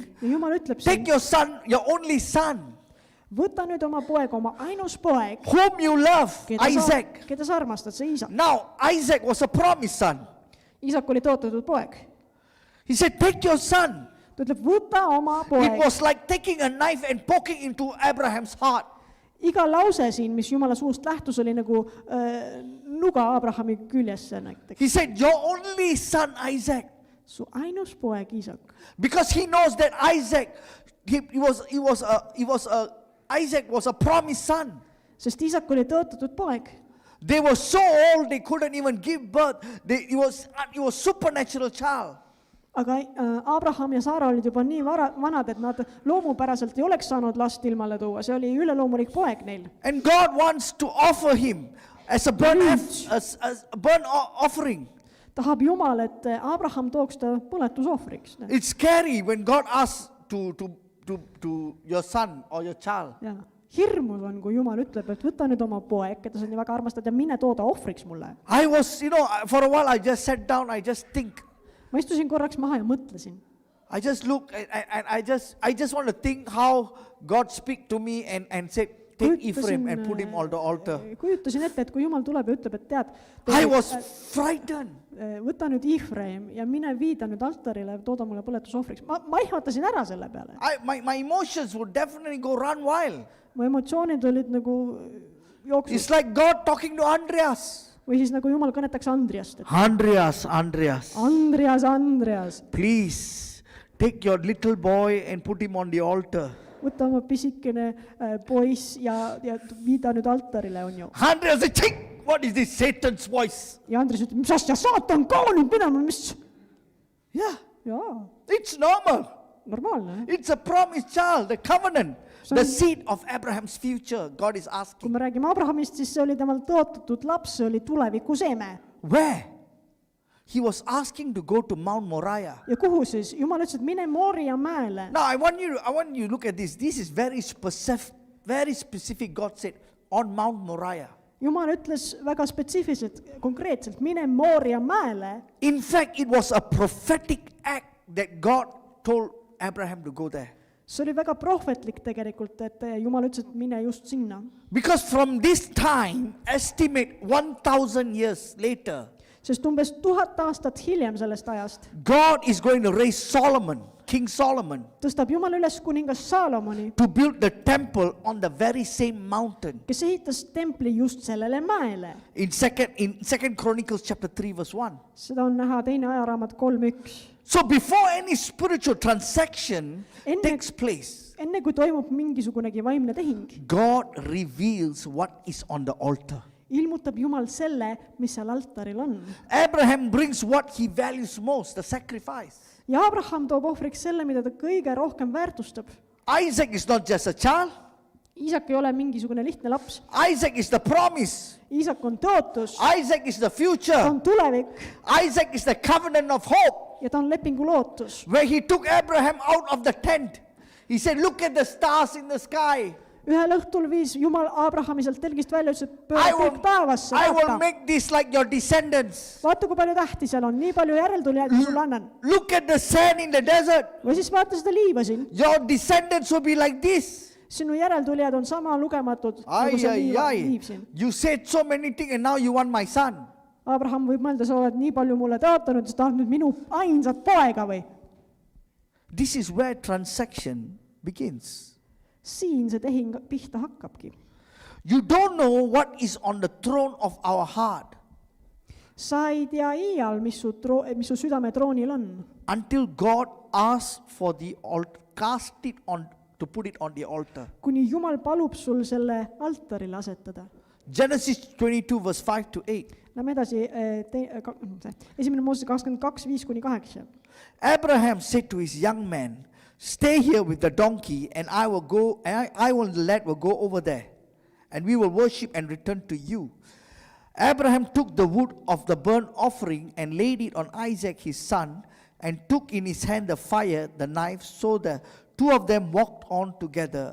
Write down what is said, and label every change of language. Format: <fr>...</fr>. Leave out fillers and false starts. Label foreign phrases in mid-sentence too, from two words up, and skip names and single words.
<et>Ja Jumal ütleb</et> <en>take</en> <et>siin,</et> <en>your son, your only son,</en> <et>võta nüüd oma poeg, oma ainus poeg,</et> <en>whom you love, Isaac.</en> <et>keda sa armastad, see Iisak.</et> <en>Now, Isaac was a promised son.</en> <et>Iisak oli tõotatud poeg.</et> <en>He said, take your son.</en> <et>Ta ütleb, võta oma</et> <en>It</en> <et>poeg.</et> <en>was like taking a knife and poking into Abraham's heart.</en> <et>Iga lause siin, mis Jumala suust lähtus, oli nagu nuga Abrahami küljesse näiteks.</et> <en>He said, your only son, Isaac.</en> <et>Su ainus poeg, Iisak.</et> <en>Because he knows that Isaac, Isaac was a promised son.</en> <et>Sest Iisak oli tõotatud poeg.</et> <en>They were so old they couldn't even give birth. It was supernatural child.</en> <et>Aga Abraham ja Saara olid juba nii vanad, et nad loomupäraselt ei oleks saanud last ilmale tuua. See oli üleloomulik poeg neil.</et> <en>And God wants to offer him as a burnt offering.</en> <et>tahab Jumal, et Abraham tooks ta põletusohvriks.</et> <en>It's scary when God asks to your son or your child.</en> <et>Ja hirmus on, kui Jumal ütleb, et võta nüüd oma poeg, keda sa nii väga armastad ja mine tooda ohvriks mulle.</et> <en>I was, for a while I just sat down, I just think.</en> <et>Ma istusin korraks maha ja mõtlesin.</et> <en>I just look and I just want to think how God speak to me and said, take Ephraim and put him on the altar.</en> <et>Kujutasin ette, et kui Jumal tuleb ja ütleb, et tead,</et> <en>I was frightened.</en> <et>võta nüüd Ephraim ja mine viida nüüd altarile ja tooda mulle põletusohvriks. Ma ihvatasin ära selle peale.</et> <en>My emotions would definitely go run wild.</en> <et>Mu emotsioonid olid nagu jooksus.</et> <en>It's like God talking to Andreas.</en> <et>Või siis nagu Jumal kõnetaks Andriast. Andreas.</et> <en>Please take your little boy and put him on the altar.</en> <et>Võta oma pisikene poiss ja viida nüüd altarile, on ju.</et> <en>Andreas said, what is this Satan's voice?</en> <et>Ja Andres ütleb, mis asja, saatan ka nüüd pidama, mis?</et> <en>Yeah,</en> <et>Jaa,</et> <en>it's normal.</en> <et>normaalne.</et> <en>It's a promised child, the covenant, the seed of Abraham's future. God is</en> <et>Kui</et> <en>asking.</en> <et>me räägime Abrahamist, siis see oli temal tõotatud laps, see oli tuleviku seme.</et> <en>Where? He was asking to go to Mount Moriah.</en> <et>Ja kuhu siis? Jumal ütles, et mine Moria mäele.</et> <en>Now I want you to look at this. This is very specific. God said on Mount Moriah.</en> <et>Jumal ütles väga spetsiifiliselt, konkreetselt, mine Moria mäele.</et> <en>In fact, it was a prophetic act that God told Abraham to go there.</en> <et>See oli väga prohvetlik tegelikult, et Jumal ütles, et mine just sinna.</et> <en>Because from this time, estimate 1,000 years later,</en> <et>Sest umbes 1000 aastat hiljem sellest ajast</et> <en>God is going to raise Solomon, King Solomon,</en> <et>tõstab Jumal üles kuningas Saalomoni,</et> <en>to build the temple on the very same mountain.</en> <et>kes ehitas templi just sellele mäele.</et> <en>In Second Chronicles chapter 3 verse 1.</en> <et>Seda on näha teine ajaraamat 3.1.</et> <en>So before any spiritual transaction takes place,</en> <et>Enne kui toimub mingisugunegi vaimne tehing,</et> <en>God reveals what is on the altar.</en> <et>ilmutab Jumal selle, mis seal altaril on.</et> <en>Abraham brings what he values most, the sacrifice.</en> <et>Ja Abraham toob ohvriks selle, mida ta kõige rohkem väärtustab.</et> <en>Isaac is not just a child.</en> <et>Iisak ei ole mingisugune lihtne laps.</et> <en>Isaac is the promise.</en> <et>Iisak on tõotus,</et> <en>Isaac is the</en> <et>ta</et> <en>future.</en> <et>on tulevik</et> <en>Isaac is the covenant of hope.</en> <et>ja ta on lepingu lootus.</et> <en>Where he took Abraham out of the tent. He said, look at the stars in the sky.</en> <et>Ühel õhtul viis Jumal Abrahami sealt telgist välja, ütles, et</et> <en>I</en> <et>pööra</et> <en>will,</en> <et>kõik taevasse.</et> <en>I will make this like your descendants.</en> <et>Vaata, kui palju tähti seal on, nii palju järeltulijaid, kui sulle annan.</et> <en>Look at the sand in the desert.</en> <et>Või siis vaata seda liiva siin.</et> <en>Your descendants will be like this.</en> <et>Sinu järeltulijad on sama lugematud, Ay, nagu see ay, ay. liiv siin.</et> <en>You said so many things and now you want my son.</en> <et>Abraham võib mõelda, sa oled nii palju mulle tõotanud, sa tahad nüüd minu ainsat poega või?</et> <en>This is where transaction begins.</en> <et>Siin see tehing pihta hakkabki.</et> <en>You don't know what is on the throne of our heart</en> <et>Sa ei tea iial, mis su südame troonil on,</et> <en>until God asks for the altar, cast it on, to put it on the altar.</en> <et>kuni Jumal palub sul selle altarile asetada.</et> <en>Genesis 22 verse 5 to 8.</en> <et>Lähme edasi, esimene Mooses 22, 5-8.</et> <en>Abraham said to his young man, stay here with the donkey and I and the lad will go over there and we will worship and return to you. Abraham took the wood of the burnt offering and laid it on Isaac his son and took in his hand the fire, the knife, so the two of them walked on together.</en>